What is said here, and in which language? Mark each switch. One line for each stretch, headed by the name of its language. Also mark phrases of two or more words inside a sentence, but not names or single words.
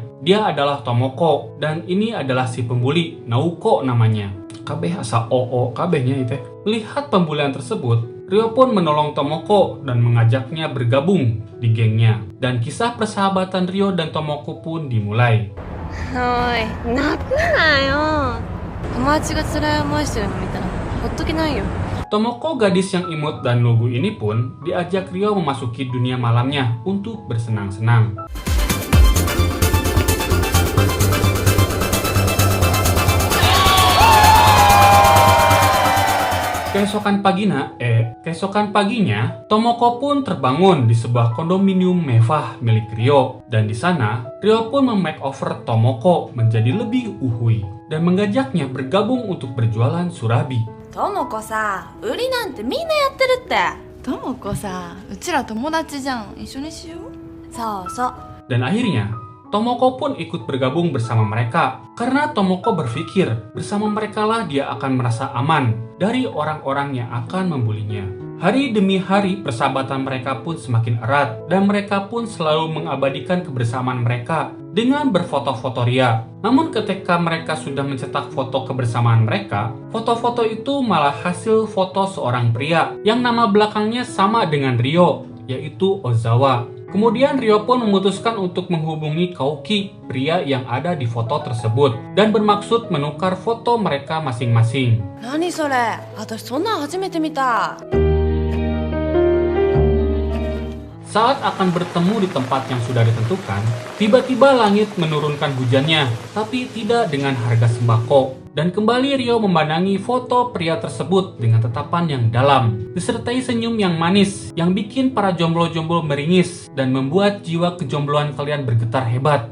Indonesian: Dia adalah Tomoko, dan ini adalah si pembuli, Naoko namanya. Kabeh asa oo, kabehnya itu. Lihat pembulian tersebut, Ryo pun menolong Tomoko dan mengajaknya bergabung di gengnya. Dan kisah persahabatan Ryo dan Tomoko pun dimulai.
Japanese: おい、泣くなよ. 友達が辛い思いしてるの見たらほっとけないよ.
Indonesian: Tomoko, gadis yang imut dan lugu ini pun diajak Ryo memasuki dunia malamnya untuk bersenang-senang. Keesokan paginya, Tomoko pun terbangun di sebuah kondominium mewah milik Ryo. Dan di sana, Ryo pun memakeover Tomoko menjadi lebih uhui dan mengajaknya bergabung untuk berjualan surabi.
Japanese: Tomoko さ、売りなんてみんなやってるって. Tomoko さ、うちら友達じゃん、一緒にしよう. So.
Indonesian: Dan akhirnya, Tomoko pun ikut bergabung bersama mereka karena Tomoko berpikir bersama merekalah dia akan merasa aman dari orang-orang yang akan membulinya. Hari demi hari persahabatan mereka pun semakin erat dan mereka pun selalu mengabadikan kebersamaan mereka dengan berfoto-foto ria. Namun ketika mereka sudah mencetak foto kebersamaan mereka, foto-foto itu malah hasil foto seorang pria yang nama belakangnya sama dengan Ryo, yaitu Ozawa. Kemudian Ryo pun memutuskan untuk menghubungi Kouki, pria yang ada di foto tersebut, dan bermaksud menukar foto mereka masing-masing.
Japanese: 何それ? 私そんな初めて見た.
Indonesian: Saat akan bertemu di tempat yang sudah ditentukan, tiba-tiba langit menurunkan hujannya, tapi tidak dengan harga sembako. Dan kembali Ryo memandangi foto pria tersebut dengan tatapan yang dalam, disertai senyum yang manis, yang bikin para jomblo-jomblo meringis, dan membuat jiwa kejombloan kalian bergetar hebat.